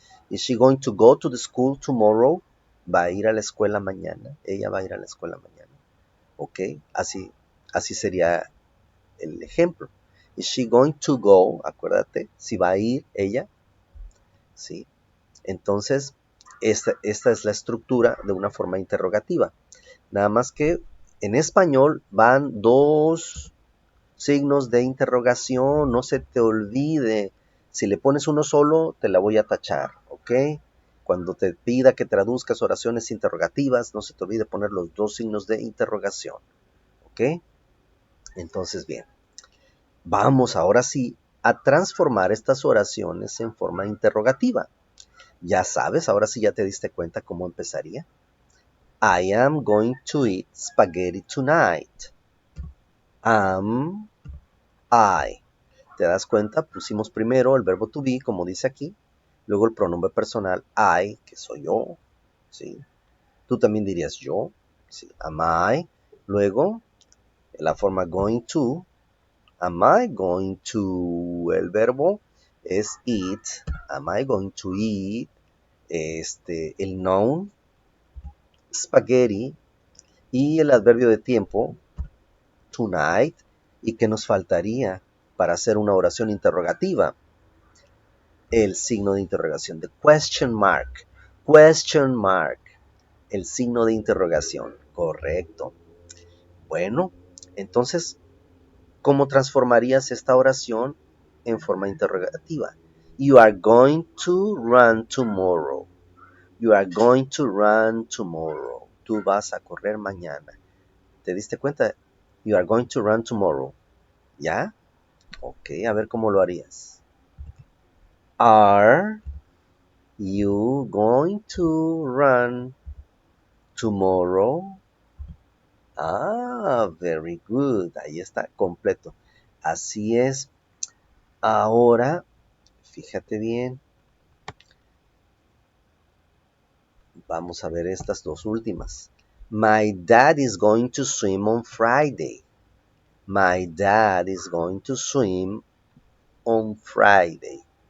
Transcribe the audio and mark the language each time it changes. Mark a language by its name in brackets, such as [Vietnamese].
[English] Is she going to go to the school tomorrow? [Spanish] Va a ir a la escuela mañana. Ella va a ir a la escuela mañana. ¿Ok? Así sería el ejemplo. [English] Is she going to go? [Spanish] Acuérdate, si va a ir ella, ¿sí? Entonces, esta es la estructura de una forma interrogativa. Nada más que en español van dos signos de interrogación, no se te olvide. Si le pones uno solo, te la voy a tachar, ¿ok? Cuando te pida que traduzcas oraciones interrogativas, no se te olvide poner los dos signos de interrogación, ¿ok? Entonces, bien. Vamos ahora sí a transformar estas oraciones en forma interrogativa. Ya sabes, ahora sí ya te diste cuenta cómo empezaría. [English] I am going to eat spaghetti tonight. Am I. [Spanish] ¿Te das cuenta? Pusimos primero el verbo to be, como dice aquí. Luego el pronombre personal I, que soy yo. ¿Sí? Tú también dirías yo. ¿Sí? [English] Am I. [Spanish] Luego la forma [English] going to. Am I going to? [Spanish] El verbo es [English] eat. Am I going to eat? [Spanish] El noun, spaghetti, y el adverbio de tiempo, tonight. ¿Y qué nos faltaría para hacer una oración interrogativa? El signo de interrogación, [English] the question mark. Question mark. [Spanish] El signo de interrogación. Correcto. Bueno, entonces, ¿cómo transformarías esta oración en forma interrogativa? [English] You are going to run tomorrow. You are going to run tomorrow. [Spanish] Tú vas a correr mañana. ¿Te diste cuenta? [English] You are going to run tomorrow. [Spanish] ¿Ya? Ok, a ver cómo lo harías. [English] Are you going to run tomorrow? Ah, very good. [Spanish] Ahí está, completo. Así es. Ahora, fíjate bien. Vamos a ver estas dos últimas. [English] My dad is going to swim on Friday. My dad is going to swim on Friday.